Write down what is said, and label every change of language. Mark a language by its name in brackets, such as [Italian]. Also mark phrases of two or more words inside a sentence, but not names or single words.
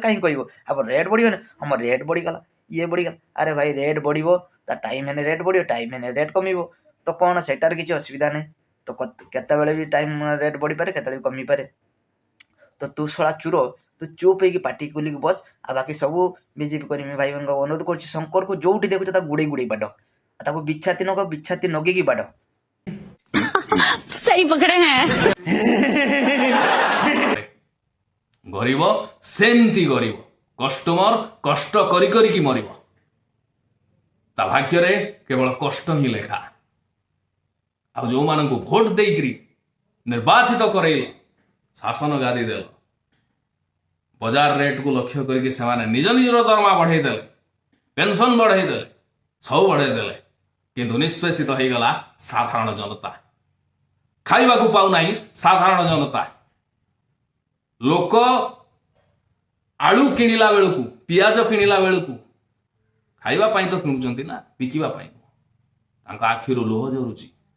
[Odia] କାହିଁ କହିବ ଆମ ରେଟ୍ ବଢ଼ିବନି ଆମ ରେଟ୍ ବଢ଼ିଗଲା ଇଏ ବଢ଼ିଗଲା ଆରେ ଭାଇ ରେଟ୍ ବଢ଼ିବ ତା ଟାଇମ୍ ହେଲେ ରେଟ୍ ବଢ଼ିବ ଟାଇମ୍ ହେଲେ ରେଟ୍ କମିବ ତ କ'ଣ ସେଇଟାରେ କିଛି ଅସୁବିଧା ନାହିଁ ତ କେତେବେଳେ ବି ଟାଇମ୍ ରେଟ୍ ବଢ଼ିପାରେ କେତେବେଳେ ବି କମିପାରେ ତ ତୁ ଶଳା ଚୁର ତୁ ଚୁପ୍ ହେଇକି ପାଟି ଖୋଲିକି ବସ ଆଉ ବାକି ସବୁ ବିଜେପି କର୍ମୀ ଭାଇମାନଙ୍କୁ ଅନୁରୋଧ କରୁଛି ଶଙ୍କରକୁ ଯୋଉଠି ଦେଖୁଛ ତାକୁ ଗୁଡ଼େଇ ବାଡ ତାକୁ ବିଛାତି ନଗେଇକି ବାଡ [Hindi] सही पकड़े हैं। [Odia] ଗରିବ ସେମିତି ଗରିବ କଷ୍ଟମର କଷ୍ଟ କରିକି ମରିବ ତା ଭାଗ୍ୟରେ କେବଳ କଷ୍ଟ ହିଁ ଲେଖା ଆଉ ଯୋଉମାନଙ୍କୁ ଭୋଟ ଦେଇକିରି ନିର୍ବାଚିତ କରେଇଲ ଶାସନ ଗାଦି ଦେଲ ବଜାର ରେଟ୍କୁ ଲକ୍ଷ୍ୟ କରିକି ସେମାନେ ନିଜର ଦରମା ବଢ଼େଇ ଦେଲେ ପେନସନ ବଢ଼େଇ ଦେଲେ ସବୁ ବଢ଼େଇ ଦେଲେ କିନ୍ତୁ ନିଷ୍ପେଷିତ ହେଇଗଲା ସାଧାରଣ ଜନତା ଖାଇବାକୁ ପାଉନାହିଁ ସାଧାରଣ ଜନତା ଲୋକ ଆଳୁ କିଣିଲା ବେଳକୁ ପିଆଜ କିଣିଲା ବେଳକୁ ଖାଇବା ପାଇଁ ତ କିଣୁଛନ୍ତି ନା ବିକିବା ପାଇଁ ତାଙ୍କ ଆଖିରୁ ଲୁହ ଝରୁଛି